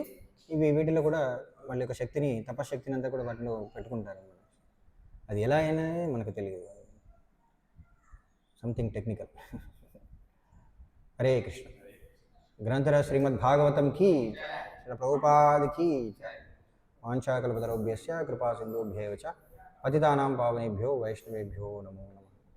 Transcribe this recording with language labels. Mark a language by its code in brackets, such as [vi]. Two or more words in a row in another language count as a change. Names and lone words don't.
[te] వీటిలో కూడా వాళ్ళ యొక్క శక్తిని, తపశక్తిని అంతా కూడా వాటిలో పెట్టుకుంటారు. అది ఎలా అయినా మనకు తెలియదు. [en] something technical. [te] హరే కృష్ణ. గ్రంథరాజ్ శ్రీమద్ భాగవతం కి, ప్రభుపాద్ కి. [sa] వాంఛాకల్పతరుభ్యశ్చ కృపా సింధుభ్యేవ చ పతితానాం పావనేభ్యో వైష్ణవేభ్యో నమో నమః.